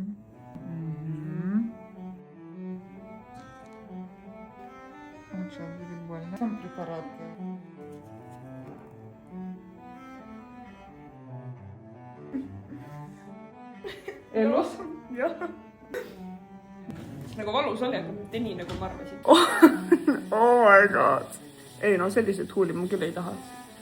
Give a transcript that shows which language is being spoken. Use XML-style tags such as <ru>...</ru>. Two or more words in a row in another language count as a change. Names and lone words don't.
<ru>Сейчас будет больно. Сам препарат.</ru> <et>Elus? Jah. Nagu valus oli, aga mitte nii, nagu ma arvasin.</et> <en>Oh my god.</en> <et>Ei no, sellised huuli ma küll ei taha.</et>